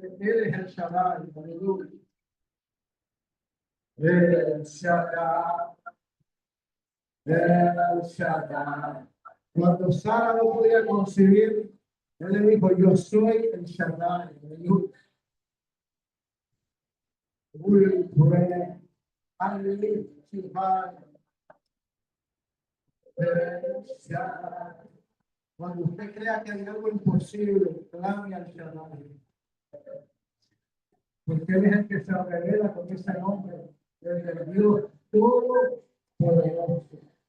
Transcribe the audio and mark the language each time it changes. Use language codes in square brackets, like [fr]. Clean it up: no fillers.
[es] Él es el Shaddai, aleluya. El Shaddai, El Shaddai. Cuando Sara no podía concebir, él le dijo: yo soy el Shaddai, aleluya. [en] We pray and lift you high. [es] El Shaddai. Cuando usted crea que hay algo imposible, clame al Shaddai. Porque él es el que se revela con ese nombre, el Dios todopoderoso.